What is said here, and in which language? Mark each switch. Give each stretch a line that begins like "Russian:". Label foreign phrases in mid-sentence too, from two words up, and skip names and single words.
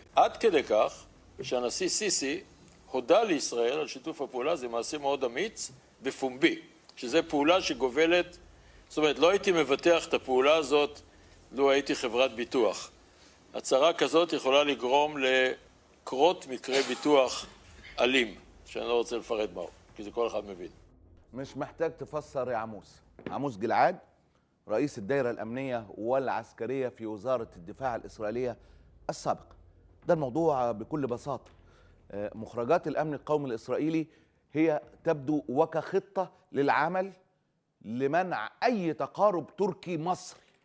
Hebrew: עד כדי כך שהנשיא סיסי הודה לישראל על שיתוף הפעולה, זה מעשה מאוד אמיץ, בפומבי, שזה פעולה שגובלת, זאת אומרת, לא הייתי מבטח את הפעולה הזאת, לו הייתי חברת ביטוח. הצהרה כזאת יכולה לגרום לקרות מקרה ביטוח אלים, שאני לא רוצה לפרט מהו, כי זה כל אחד מבין.
Arabic: مش محتاج تفسر يا عموس. عموس جلعاد رئيس الدائرة الأمنية والعسكرية في وزارة الدفاع الإسرائيلية السابقة. ده الموضوع بكل بساطة. مخرجات الأمن القومي الإسرائيلي هي تبدو وكخطة للعمل لمنع أي تقارب تركي مصري.